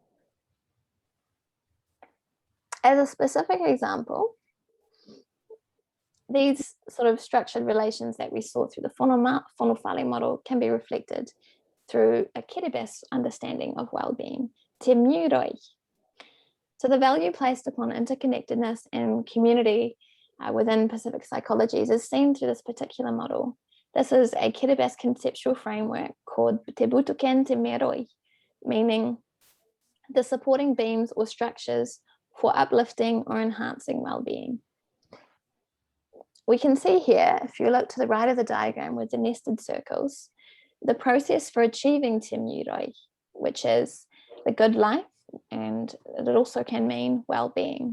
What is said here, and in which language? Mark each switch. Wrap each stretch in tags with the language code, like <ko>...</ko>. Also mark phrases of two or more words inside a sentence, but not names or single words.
<en>As a specific example, these sort of structured relations that we saw through the whānau model can be reflected through a Kiribati understanding of well-being,</en> <gil>te miuroi.</gil> <en>So the value placed upon interconnectedness and community within Pacific Psychologies is seen through this particular model. This is a Kiribati conceptual framework called te butuken te miuroi, meaning the supporting beams or structures for uplifting or enhancing well-being. We can see here, if you look to the right of the diagram with the nested circles, the process for achieving</en> <gil>te miuroi,</gil> <en>which is the good life, and it also can mean well-being.</en>